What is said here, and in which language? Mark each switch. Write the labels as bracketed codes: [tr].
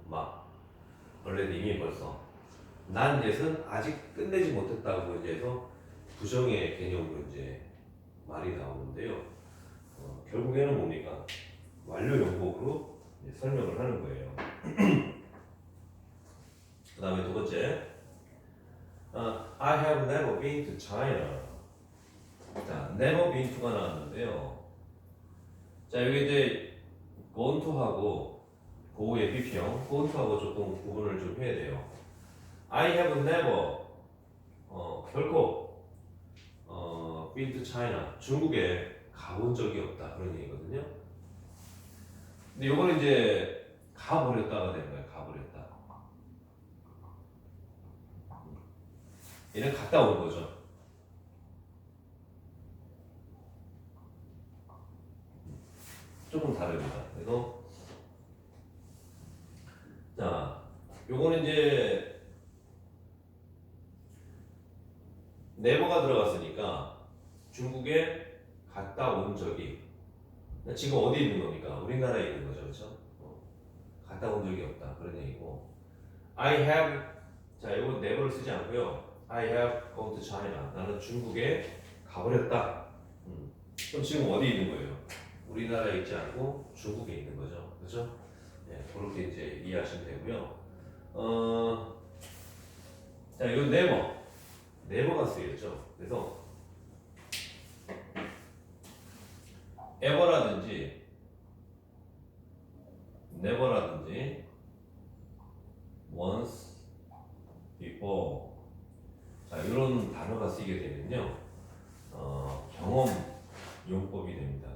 [ko] 막 already 이미 벌써. not yet은 아직 끝내지 못했다고 이제 해서 부정의 개념으로 이제 말이 나오는데요. 결국에는 뭡니까? 완료용법으로 설명을 하는 거예요. 그 다음에 두 번째, [en] I have never been to China. [ko] 자, never been to가 나왔는데요. 자, 여기 이제 gone to하고 go의 비평, gone to하고 조금 구분을 좀 해야 돼요. [en] I have never [ko] 결코 [en] been to China, [ko] 중국에 가본 적이 없다 그런 얘기거든요. 근데 요거는 이제 가버렸다가 되는 거예요. 가버렸다. 얘는 갔다 온 거죠. 조금 다릅니다. 그래서 자, 요거는 이제 네버가 들어갔으니까 중국에 갔다 온 적이 지금 어디 있는 겁니까? 우리나라에 있는 거죠, 그렇죠? 갔다 온 적이 없다 그런 얘기고 I have 자 이거 never를 쓰지 않고요. [en] I have gone to China [ko] 나는 중국에 가버렸다. 그럼 지금 어디 있는 거예요? 우리나라에 있지 않고 중국에 있는 거죠, 그렇죠? 네, 그렇게 이제 이해하시면 되고요. 자 이건 never가 쓰였죠. 그래서 ever라든지 never라든지 once, before 자 이런 단어가 쓰이게 되면요 경험 용법이 됩니다.